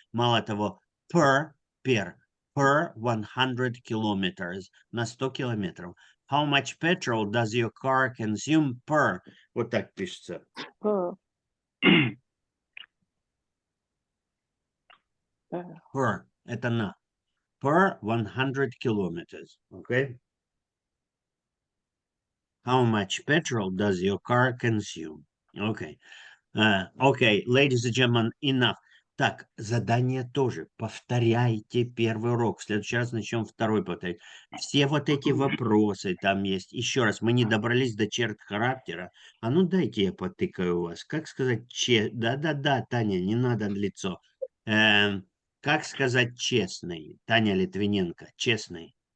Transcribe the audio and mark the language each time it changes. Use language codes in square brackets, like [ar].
[ru] Мало того, [en] per 100 kilometers, [ru] на 100 километров. [en] How much petrol does your car consume per? [ru] Вот так пишется. [en] Per. Per, [ru] это на. [en] Per 100 kilometers, okay? How much petrol does your car consume? Okay. Okay, ladies and gentlemen, enough. [ru] Так, задание тоже. Повторяйте первый урок. В следующий раз начнем второй повторять. Все вот эти вопросы там есть. Еще раз, мы не добрались до черт характера. А ну дайте я потыкаю вас. Как сказать Да-да-да, Таня, не надо лицо. Как сказать честный? Таня Литвиненко, честный.